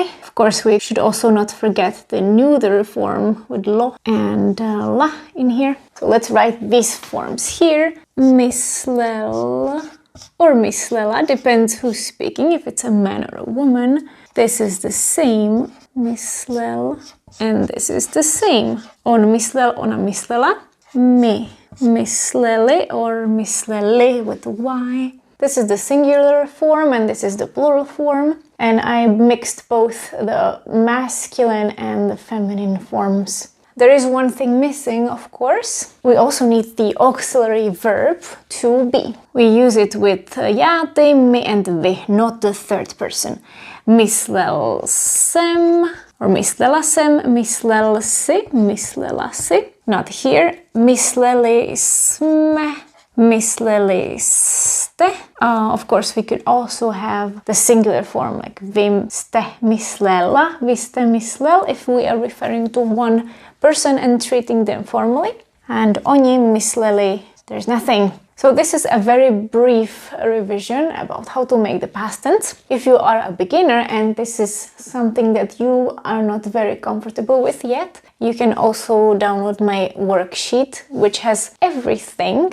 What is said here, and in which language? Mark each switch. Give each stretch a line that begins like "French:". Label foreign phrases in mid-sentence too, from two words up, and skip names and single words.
English: Of course, we should also not forget the neuter form with lo and la in here. So let's write these forms here. Myslel or myslela, depends who's speaking, if it's a man or a woman. This is the same, myslel, and this is the same.
Czech: On myslel, ona myslela, my mysleli or mysleli
English: with Y. This is the singular form and this is the plural form. And I mixed both the masculine and the feminine forms. There is one thing missing, of course. We also need the auxiliary verb to be. We use it with ja, ty, my and vy, not the third person.
Czech: Myslel jsem or myslela jsem, myslel si, myslela si.
English: Not here.
Czech: Mysleli jsme, mysleli jste.
English: Of course, we could also have the singular form like
Czech: vy jste myslela, vy jste myslel
English: if we are referring to one person and treating them formally.
Czech: And oni mysleli,
English: there's nothing. So this is a very brief revision about how to make the past tense. If you are a beginner and this is something that you are not very comfortable with yet, you can also download my worksheet, which has everything.